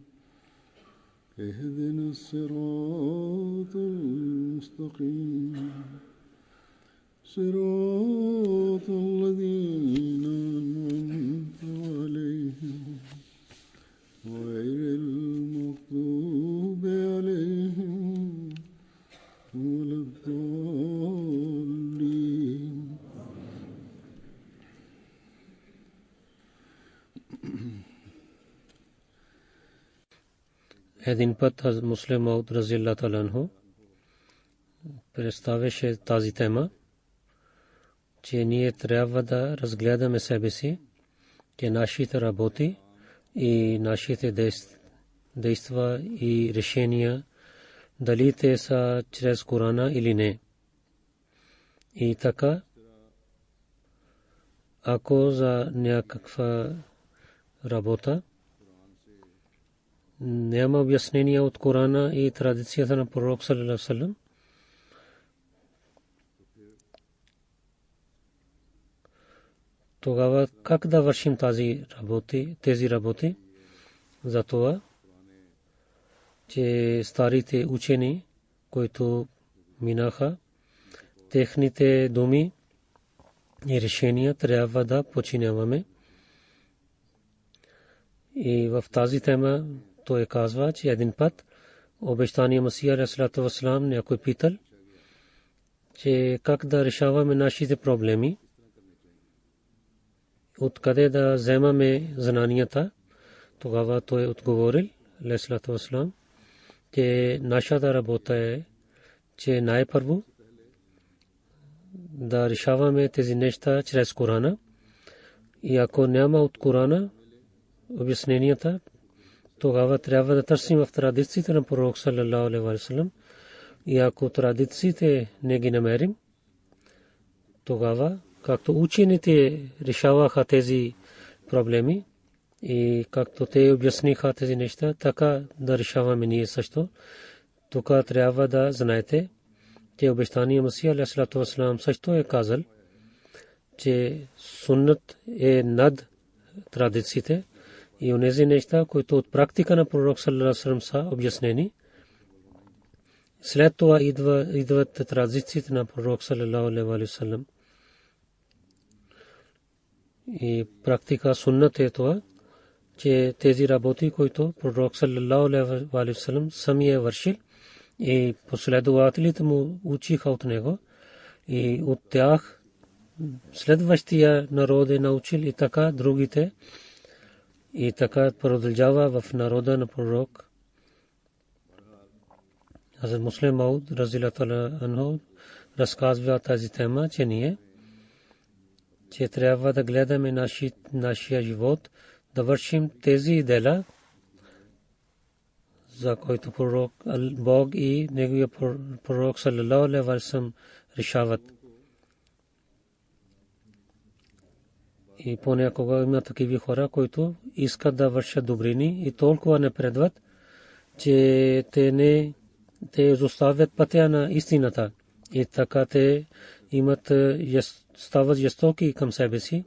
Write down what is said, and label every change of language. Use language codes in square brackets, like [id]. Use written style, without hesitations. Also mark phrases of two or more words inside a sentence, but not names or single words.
[ar] اهدنا الصراط المستقيم صراط الذين أنعمت عليهم غير المغضوب عليهم ولا الضالين. [bg] Един път Муслим Мауд [ar] رضي الله تعالى عنه [bg] представяше тази тема, че ние трябва да разгледаме себе си, че нашите работи и нашите действия и решения, дали те са чрез Корана или не. И така, ако за някаква работа няма обяснение от Корана и традицията на пророк [ar] صلى الله عليه وسلم, [bg] тогава как да вършим тези работи? Затова, че старите учени, които минаха, техните думи и решения трябва да подчиняваме. И в тази тема той казва, че един път обещания Масия [ar] عليه الصلاة والسلام [bg] някой питал, че как да решаваме нашите проблеми, откъде да вземаме знанията. Тогава той отговорил [ar] عليه الصلاة والسلام, [bg] че нашата работа е, че най-първо да решаваме тези неща чрез Корана. И ако няма от Корана обясненията, тогава трябва да търсим в традициите на пророк [ar] صلى الله عليه وسلم. [bg] И ако традициите не ги намерим, тогава, както учените решаваха тези проблеми и както те обясниха тези неща, така да решаваме ние също. Тук трябва да знаете, че обещания Масия [ar] عليه الصلاة والسلام [bg] също е казал, че суннат е над традициите и онези неща, които от практика на пророк [ar] صلى الله عليه وسلم [bg] са обяснени. След това идват традициите на пророк [ar] صلى الله عليه وسلم. [bg] И практика суннат е това, че тези работи, които пророк [ar] صلى الله عليه وسلم [bg] сами е вършил и последователите му учиха от него, и от тях следващия народ е научил, и така другите, и така продължава в народа на пророк. Хазрат Муслим Мауд [ar] رضي الله تعالى عنه [bg] разказва тази тема, че трябва да гледаме нашия живот, да вършим тези дела, за които пророк Бог и неговия пророк [ar] صلى الله عليه وسلم [bg] решават. И понякога има такива хора, които искат да вършат добрини и толкова напредват, че те изоставят пътя на истината. И така те стават жестоки към себе си.